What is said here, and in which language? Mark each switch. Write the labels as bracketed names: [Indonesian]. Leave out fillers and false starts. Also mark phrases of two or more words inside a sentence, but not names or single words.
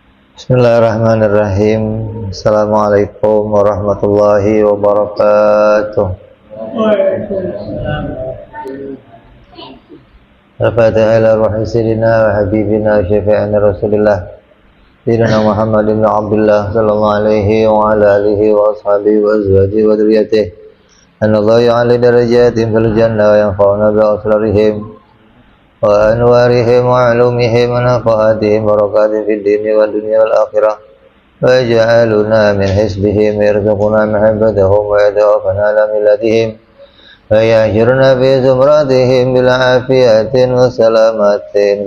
[Arabic] بسم الله الرحمن الرحيم. السلام عليكم ورحمة الله وبركاته. الفاتحة إلى روح سيدنا وحبيبنا وشفيعنا رسول الله سيدنا محمد بن عبد الله صلى الله عليه وعلى آله وأصحابه وأزواجه وذرياته. أن الله يعلي درجات في الجنة وينفعنا بأسرارهم وأنوارهم وعلومهم ونفحاتهم بركات في الدين والدنيا والآخرة وجعلنا من حزبهم يرزقنا محبتهم ويتوفانا على ملتهم ويحشرنا في زمرتهم بالعافية والسلامة.